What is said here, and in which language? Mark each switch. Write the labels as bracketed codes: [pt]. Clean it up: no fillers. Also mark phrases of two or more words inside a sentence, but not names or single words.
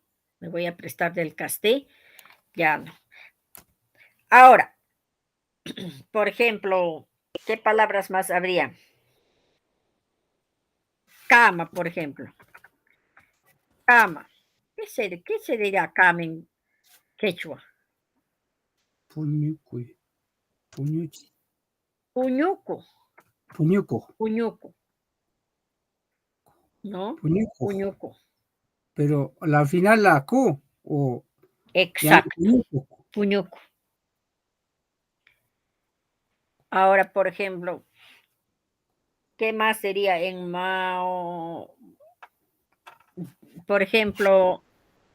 [es] Me voy a prestar del ya no. Ahora, por ejemplo, ¿qué palabras más habría? Cama, por ejemplo. Cama. ¿Qué se dirá cama en quechua? [qu] Puñuco. Puñuchi. [es] Puñuco. Puñuco. Puñuco. ¿No? Puñuco. Puñuco. Pero al final la Q o Exacto. puñuco. Puñuco. Ahora, por ejemplo, ¿qué más sería en Mao? Por ejemplo,